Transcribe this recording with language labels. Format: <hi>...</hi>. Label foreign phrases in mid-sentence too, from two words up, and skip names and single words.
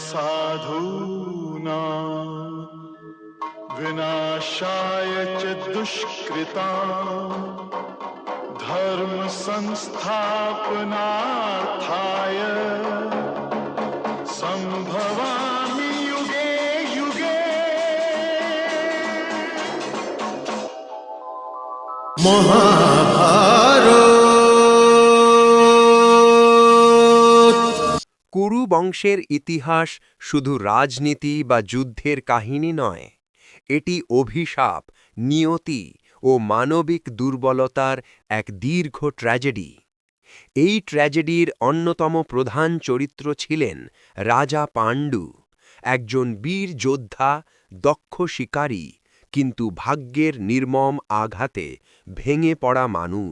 <sa>साधूनां विनाशाय च दुष्कृतां धर्म संस्थापनार्थाय संभवामि युगे युगे।</sa> <bn>কুরু বংশের ইতিহাস শুধু রাজনীতি বা যুদ্ধের কাহিনী নয়, এটি অভিশাপ, নিয়তি ও মানবিক দুর্বলতার এক দীর্ঘ ট্র্যাজেডি। এই ট্র্যাজেডির অন্যতম প্রধান চরিত্র ছিলেন রাজা পাণ্ডু, একজন বীর যোদ্ধা, দক্ষ শিকারী, কিন্তু ভাগ্যের নির্মম আঘাতে ভেঙে পড়া মানুষ।</bn>